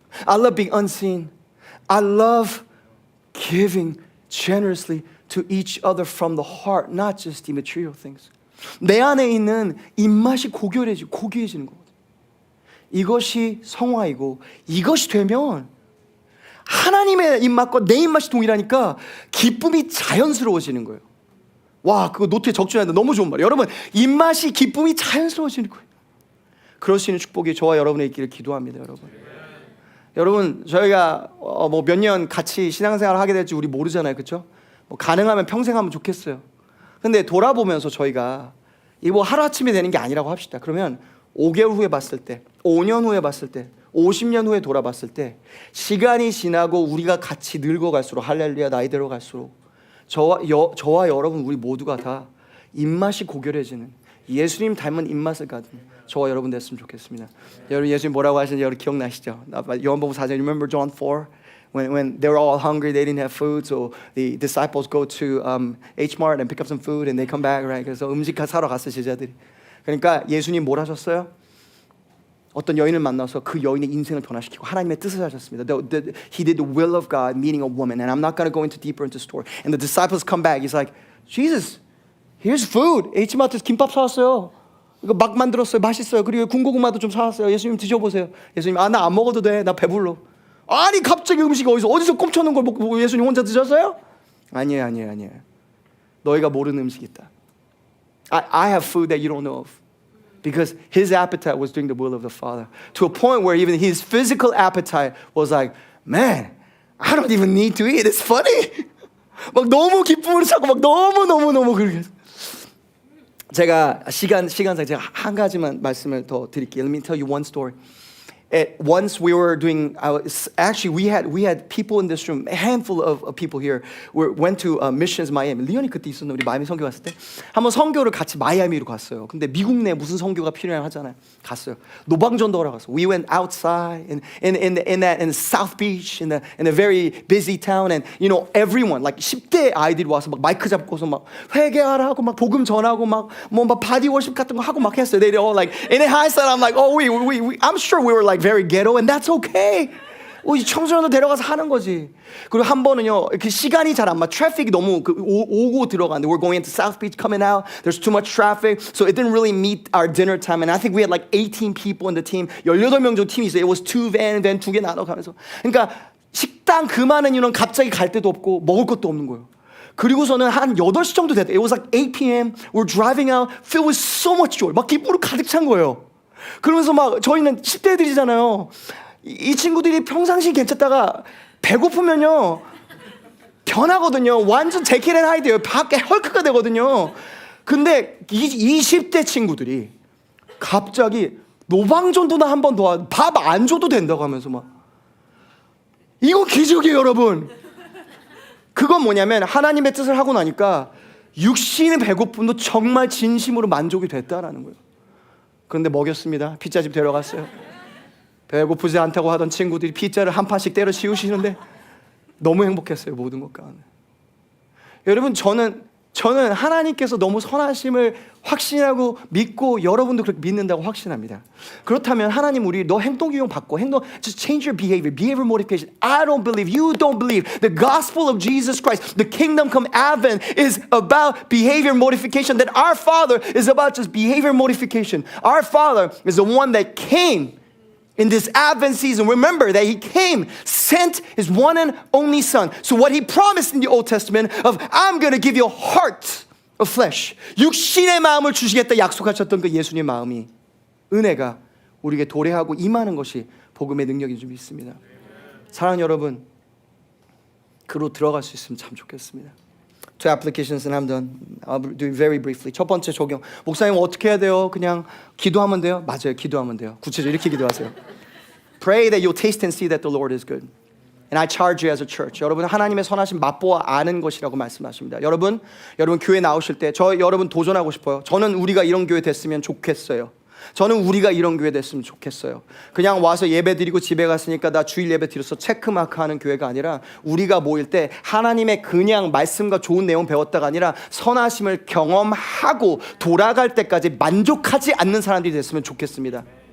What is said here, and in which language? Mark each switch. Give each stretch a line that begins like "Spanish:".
English: I love being unseen. I love giving generously to each other from the heart, not just the material things.
Korean: 내 안에 있는 입맛이 고귀해지는 거거든요. 이것이 성화이고 이것이 되면 하나님의 입맛과 내 입맛이 동일하니까 기쁨이 자연스러워지는 거예요. 와, 그거 노트에 적중하는데 너무 좋은 말이에요. 여러분, 입맛이 기쁨이 자연스러워지는 거예요. 그럴 수 있는 축복이 저와 여러분의 있기를 기도합니다, 여러분. 여러분, 저희가 뭐 몇 년 같이 신앙생활을 하게 될지 우리 모르잖아요, 그렇죠? 뭐 가능하면 평생 하면 좋겠어요. 근데 돌아보면서 저희가 이거 뭐 하루아침에 되는 게 아니라고 합시다. 그러면 5개월 후에 봤을 때, 5년 후에 봤을 때, 50년 후에 돌아봤을 때 시간이 지나고 우리가 같이 늙어갈수록 할렐루야 나이 들어갈수록 저와 여러분 우리 모두가 다 입맛이 고결해지는 예수님 닮은 입맛을 가진 저와 여러분 됐으면 좋겠습니다. 여러분 예수님 뭐라고 하시는지 여러분 기억나시죠? 요한복음 4장
English: Remember John 4? When they were all hungry, they didn't have food, so the disciples go to H-Mart and pick up some food, and they come back, right?
Korean: 그래서 음식 사러 갔어요, 제자들이. 그러니까 예수님 뭘 하셨어요? 어떤 여인을 만나서 그 여인의 인생을 변화시키고 하나님의 뜻을 하셨습니다.
English: He did the will of God, meeting a woman, and I'm not going to go into deeper into the story. And the disciples come back. He's like, Jesus, here's food.
Korean: H마트에서 김밥 사왔어요. 이거 막 만들었어요. 맛있어요. 그리고 군고구마도 좀 사왔어요. 예수님 드셔보세요. 예수님, 나 안 먹어도 돼. 나 배불러. 아니 갑자기 음식이 어디서 꼼쳐놓은 걸 먹고 예수님 혼자 드셨어요? 아니에요. 너희가 모르는 음식이 있다.
English: I have food that you don't know of. Because his appetite was doing the will of the Father. To a point where even his physical appetite was like, man, I don't even need to eat. It's funny.
Korean: 막 너무 기쁨을 찾고 막 너무 그렇게. 제가 시간상 제가 한 가지만 말씀을 더 드릴게요.
English: Let me tell you one story. Once we were doing, actually we had people in this room, a handful of people here, went to missions Miami.
Korean: 리언이 그때 있었나 우리 마이애미 선교 갔을 때 한번 선교를 같이 마이애미로 갔어요. 근데 미국 내 무슨 선교가 필요해 하잖아요. 갔어요. 노방전도하러 갔어요.
English: We went outside in South Beach in a very busy town, and you know everyone like
Korean: 10대 아이들이 와서 막 마이크 잡고서 막 회개하라 하고 막 복음 전하고 막 바디 워십 같은 거 하고 막 했어요.
English: They all like in hindsight, I'm like, oh, I'm sure we were like very ghetto, and that's okay.
Korean: 청소년들 데려가서 하는 거지. 그리고 한 번은요, 그 시간이 잘 안 맞. 트래픽이 너무 오고 들어가는데
English: we're going into South Beach, coming out. There's too much traffic, so it didn't really meet our dinner time. And I think we had like 18 people in the team.
Korean: 18명 정도 팀이 있어요.
English: It was 2 van
Korean: 2개 나눠가면서. 그러니까 식당 그 많은 인원 갑자기 갈 데도 없고 먹을 것도 없는 거예요. 그리고서는 한 8시 정도 됐대.
English: It was like 8 p.m. We're driving out, filled with so much joy.
Korean: 막 기쁨으로 가득 찬 거예요. 그러면서 막 저희는 10대들이잖아요. 이 친구들이 평상시 괜찮다가 배고프면요 변하거든요. 완전 제킬 앤 하이드예요. 밖에 헐크가 되거든요. 근데 20대 친구들이 갑자기 노방전도나 한 번 더 밥 안 줘도 된다고 하면서 막 이거 기적이에요, 여러분. 그건 뭐냐면 하나님의 뜻을 하고 나니까 육신의 배고픔도 정말 진심으로 만족이 됐다라는 거예요. 그런데 먹였습니다. 피자집 데려갔어요. 배고프지 않다고 하던 친구들이 피자를 한 판씩 때려 씌우시는데 너무 행복했어요. 모든 것 가운데. 여러분, 저는 저는 하나님께서 너무 선하심을 확신하고 믿고 여러분도 그렇게 믿는다고 확신합니다. 그렇다면 하나님 우리 너 행동 교육 바꿔.
English: just change your behavior modification. I don't believe, you don't believe. The gospel of Jesus Christ, the kingdom come advent is about behavior modification. That our Father is about just behavior modification. Our Father is the one that came in this Advent season. Remember that He came, sent His one and only Son. So what He promised in the Old Testament of I'm going to give you a heart of flesh.
Korean: 육신의 마음을 주시겠다 약속하셨던 그 예수님의 마음이 은혜가 우리에게 도래하고 임하는 것이 복음의 능력인 줄 믿습니다. 사랑하는 여러분, 그로 들어갈 수 있으면 참 좋겠습니다.
English: Two applications and I'm done. I'll do it very briefly.
Korean: 첫 번째 적용. 목사님 어떻게 해야 돼요? 그냥 기도하면 돼요? 맞아요. 기도하면 돼요. 구체적으로 이렇게 기도하세요.
English: Pray that you'll taste and see that the Lord is good. And I charge you as a church.
Korean: 여러분 하나님의 선하심 맛보아 아는 것이라고 말씀하십니다. 여러분 교회 나오실 때 여러분 도전하고 싶어요. 저는 우리가 이런 교회 됐으면 좋겠어요. 저는 우리가 이런 교회 됐으면 좋겠어요. 그냥 와서 예배 드리고 집에 갔으니까 나 주일 예배 드려서 체크마크 하는 교회가 아니라 우리가 모일 때 하나님의 그냥 말씀과 좋은 내용 배웠다가 아니라 선하심을 경험하고 돌아갈 때까지 만족하지 않는 사람들이 됐으면 좋겠습니다.